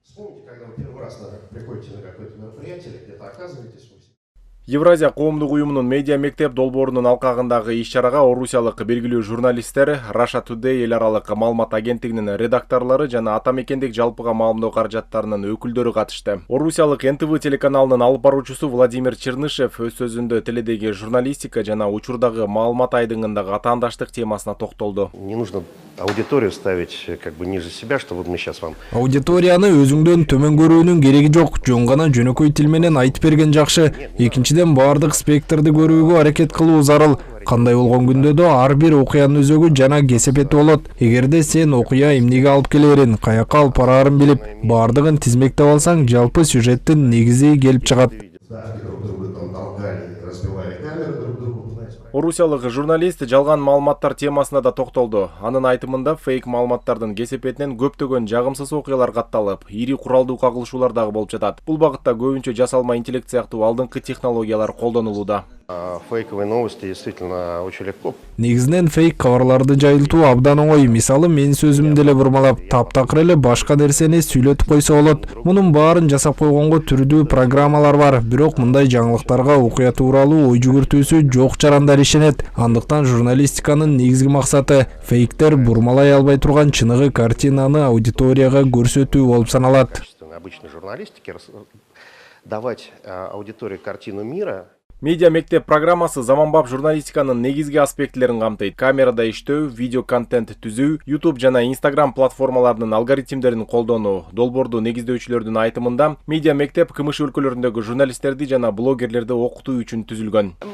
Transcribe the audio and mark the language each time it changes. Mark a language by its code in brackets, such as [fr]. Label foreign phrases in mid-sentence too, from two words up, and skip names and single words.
[ru] Помните, когда вы первый раз приходите на какое-то мероприятие или где-то оказываетесь, вы [ky] Евразия коомдук уюмунун медиа мектеп долбоорунун алкагындагы иш-чарага орусиялык белгилүү журналисттер, Russia Today эл аралык маалымат агенттигинин редакторлору жана ата мекендик жалпыга маалымдоо каражаттарынын өкүлдөрү катышты. Орусиялык НТВ телеканалынын алып баруучусу Владимир Чернышев өз сөзүндө теледеги журналистика жана учурдагы маалымат айдыңындагы атаандаштык темасына токтолду. [ru] не нужно аудиторию ставить как бы ниже себя, что вот мы сейчас вам. [ky] Аудиторияны өзүңдөн төмөн көрүүнүн кереги жок. Жөн гана жөнөкөй тил менен айтып берген жакшы. Экинчиден баардык спектрди көрүүгө аракет кылуу зарыл. Кандай болгон күндө да ар бир окуянын өзөгү жана кесепети болот. Эгерде сен окуя эмнеге алып келерин, каяка алып бараарын билип, баардыгын тизмектеп алсаң, жалпы сюжеттин негизи келип чыгат. Орусиялык журналист жалган маалыматтар темасына да токтолду. Анын айтымында фейк маалыматтардын кесепетинен көптөгөн жагымсыз окуялар катталып, ири куралдуу кагылышуулар дагы болуп жатат. Бул багытта көбүнчө жасалма интеллект сыяктуу алдыңкы технологиялар колдонулууда. [ru] Фейковые новости действительно очень легко. [ky] Негизинен фейк кабарларды жайылтуу абдан оңой. Мисалы менин сөзүмдү эле бурмалап, таптакыр эле башка нерсени сүйлөтүп койсо болот. Мунун баарын жасап койгонго түрдүү программалар бар. Бирок мындай жаңылыктарга окуя тууралуу ой жүгүртүүсү жок жарандар ишенет. Андыктан журналистиканын негизги максаты фейктер бурмалай албай турган чыныгы картинаны аудиторияга көрсөтүү болуп саналат. [ru] Обычной журналистики давать аудитории картину мира. [ky] Медиа мектеп программасы заманбап журналистиканын негизги аспектилерин камтыйт. Камерада иштөө, видео контент түзүү, YouTube жана Instagram платформаларынын алгоритмдерин колдонуу. Долбоорду негиздөөчүлөрдүн айтымында медиа мектеп КМШ өлкөлөрүндөгү журналисттерди жана блогерлерди окутуу үчүн түзүлгөн.